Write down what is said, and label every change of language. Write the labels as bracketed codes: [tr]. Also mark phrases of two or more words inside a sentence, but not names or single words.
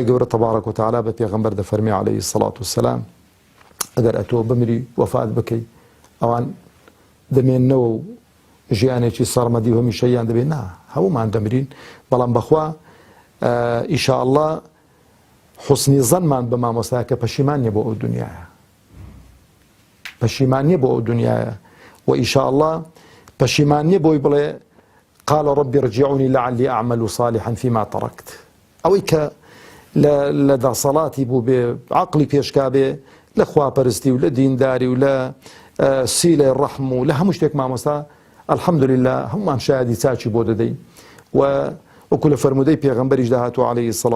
[ckb] گەورە [ar] تەبارەک و تەعالا [ckb] بە پێغەمبەر دەفەرمێ [ar] عەلەیهی سەڵات وسەلام [ckb] ئەگەر ئەتۆ بمری وەفات بکەی ئەوان دەمێننەوە و ژیانێکی سەرمەدی و هەمیشەیان دەبێت نا هەموومان دەمرین بەڵام بەخوا ئیشاءالله حوسنی زەنمان بە مامۆستایە کە پەشیمان نیە بۆ ئەو دنیایە پەشیمان نیە بۆ ئەو دنیایە و ئیشاءالله پەشیمانیە بۆی بڵێ [ar] قال ربي ارجعوني لعلي أعمل صالحا فيما تركت [ckb] ئەوەی کە لە دەسەڵاتی بوو بێ عقلی پێشکا بێ لە خواپەرستی و لە دینداری و لە سیلەی ڕەحم و لە هەموو شتێک مامۆستا الحەمدولله هەمومان شایەدی چاچی بۆ دەدەین و وەکو لە فەرمودەی پێغەمبەریش داهاتوە [ar] عەلەیهی السەڵات